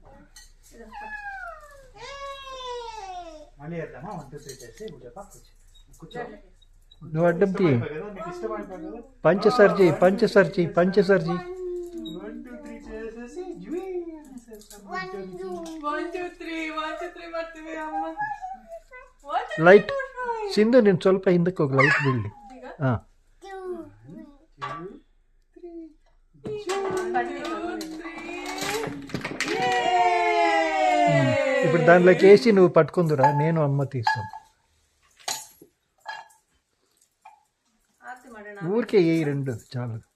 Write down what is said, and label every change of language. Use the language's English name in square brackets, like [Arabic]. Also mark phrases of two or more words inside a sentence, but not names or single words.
[Telugu] నువ్వు అడ్డం తీ. పంచసారి చెయ్యి, పంచసారి చెయ్యి, పంచసారి చెయ్యి. లైట్ సింధు, నేను [Kannada] ಸ್ವಲ್ಪ ಹಿಂದಕ್ಕೆ ಹೋಗಿ ಲೈಟ್ ಬೀಳಲಿ. [Telugu] ఇప్పుడు దాంట్లోకి వేసి నువ్వు పట్టుకుందురా, నేను అమ్మ తీస్తాను. ఊరికే ఏ రెండు చాలు.